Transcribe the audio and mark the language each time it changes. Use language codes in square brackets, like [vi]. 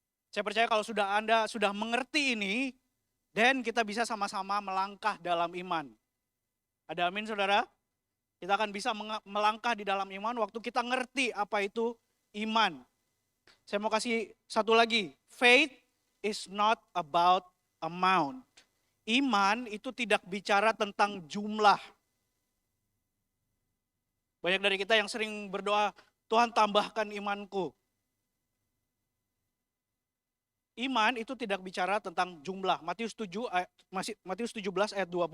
[id] Saya percaya kalau Anda sudah mengerti ini, dan kita bisa sama-sama melangkah dalam iman. Ada amin saudara? Kita akan bisa melangkah di dalam iman waktu kita ngerti apa itu iman. Saya mau kasih satu lagi. [en] Faith is not about amount. [id] Iman itu tidak bicara tentang jumlah. Banyak dari kita yang sering berdoa, Tuhan tambahkan imanku. Iman itu tidak bicara tentang jumlah. Matius 17 ayat 20.